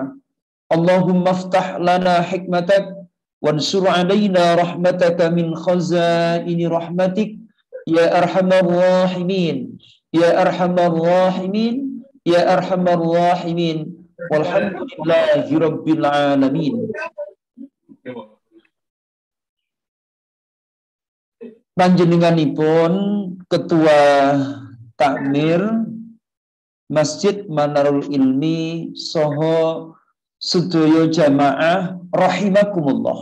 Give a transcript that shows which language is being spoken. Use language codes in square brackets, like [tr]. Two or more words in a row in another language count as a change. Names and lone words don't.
[ar] اللهم افتح لنا حكمتك وانشر علينا رحمتك من خزائن رحمتك يا أرحم الراحمين يا أرحم الراحمين يا أرحم الراحمين والحمد لله رب العالمين. [jv] Panjenenganipun Ketua Takmir Masjid Manarul Ilmi saha sedaya jamaah rahimakumullah.